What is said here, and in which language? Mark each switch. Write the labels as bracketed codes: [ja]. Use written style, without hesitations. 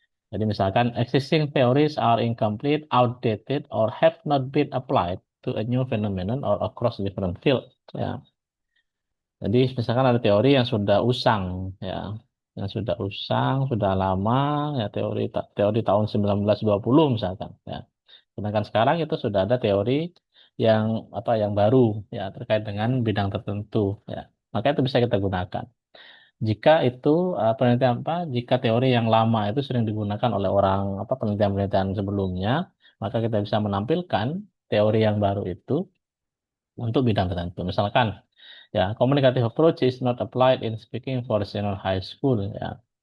[id] Jadi misalkan [en] existing theories are incomplete, outdated, or have not been applied to a new phenomenon or across different fields. [id] Ya. Jadi misalkan ada teori yang sudah usang, ya, yang sudah usang, sudah lama, ya teori tahun 1920 misalkan. Ya. Sedangkan sekarang itu sudah ada teori yang yang baru ya terkait dengan bidang tertentu ya. Maka itu bisa kita gunakan. Jika itu penelitian jika teori yang lama itu sering digunakan oleh orang penelitian-penelitian sebelumnya, maka kita bisa menampilkan teori yang baru itu untuk bidang tertentu. Misalkan ya, [en] communicative approach is not applied in speaking for senior high school ya.